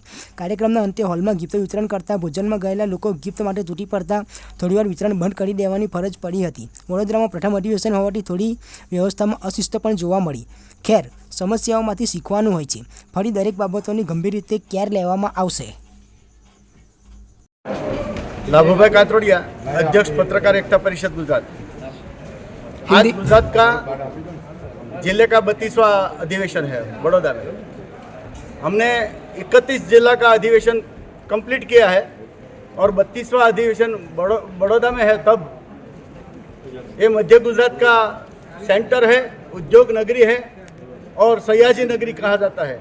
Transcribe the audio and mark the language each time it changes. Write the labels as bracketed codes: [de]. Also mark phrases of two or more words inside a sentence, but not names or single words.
[gu] કાર્યક્રમના અંતે હોલમાં ગિફ્ટ વિતરણ કરતા ભોજનમાં ગયેલા લોકો ગિફ્ટ માટે તૂટી પડતા થોડીવાર વિતરણ બંધ કરી દેવાની ફરજ પડી હતી. વડોદરામાં પ્રથમ અધિવેશન હોવાથી થોડી વ્યવસ્થામાં અશિસ્ત પણ જોવા મળી. ખેર, સમસ્યાઓમાંથી શીખવાનું હોય છે. ફરી દરેક બાબતોની ગંભીર રીતે કેર લેવામાં આવશે. [hi] लाभूभाई कातरोड़िया, अध्यक्ष पत्रकार एकता परिषद गुजरात। आज गुजरात का जिले का 32वां अधिवेशन है बड़ौदा में। हमने 31 जिला का अधिवेशन कंप्लीट किया है और 32वां अधिवेशन बड़ौदा में है। तब ये मध्य गुजरात का सेंटर है, उद्योग नगरी है और सयाजी नगरी कहा जाता है।